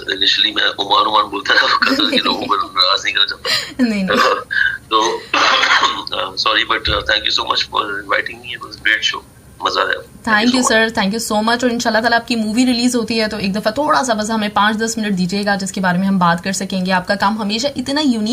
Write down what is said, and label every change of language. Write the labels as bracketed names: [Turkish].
[Hindi] Initially, मैं उमान बोलता था, कतर के लोगों पर नाराज नहीं करना चाहता। नहीं। [English] तो sorry, but thank you so much for inviting me. It was a great show. [Hindi] मजा आया। Thank you sir, thank you so much. और इंशाल्लाह ताला आपकी मूवी रिलीज होती है तो एक दफा थोड़ा सा बस हमें 5-10 मिनट दीजिएगा जिसके बारे में हम बात कर सकेंगे। आपका काम हमेशा इतना यूनिक